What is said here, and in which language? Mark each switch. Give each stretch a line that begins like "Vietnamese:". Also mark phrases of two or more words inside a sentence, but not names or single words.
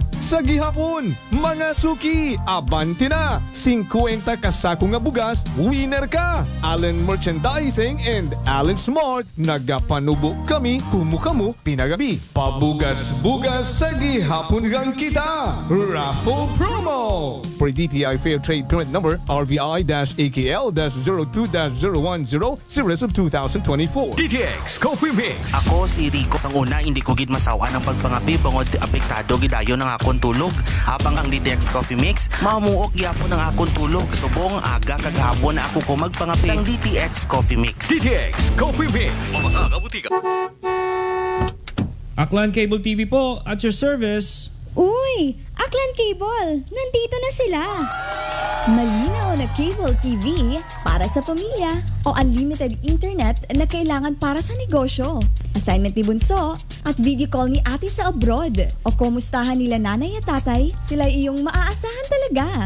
Hiligaynon: Sa gihapon, mga suki, abanti na. 50 kasako nga bugas, winner ka. Allen Merchandising and Allen Smart, nagapanubo kami kamo pinagabi. Pabugas-bugas sa gihapon gang kita.
English: Raffle promo. For DTI Fair Trade Permit Number RBI-AKL-02-010 Series of 2024.
Hiligaynon: DTX Coffee Mix. Ako si Rico. Sang una, hindi ko gid masawa ng pagpangapi bangod apektado gidayo ng akong tulog. Habang ang DTX Coffee Mix, mamuok gyapon ang akong tulog. Subong aga kag hapon ako ko magpangapi sang DTX Coffee Mix. DTX Coffee Mix. Mamasa butika.
Filipino: Aklan Cable TV po,
English: at your service.
Filipino: Uy! Aklan Cable! Nandito na sila! Malinaw na
English: cable TV
Filipino: para sa pamilya o
English: unlimited internet
Filipino: na kailangan para sa negosyo. Assignment ni Bunso at
English: video call
Filipino: ni ate sa abroad o kumustahan nila nanay at tatay, sila iyong maaasahan talaga.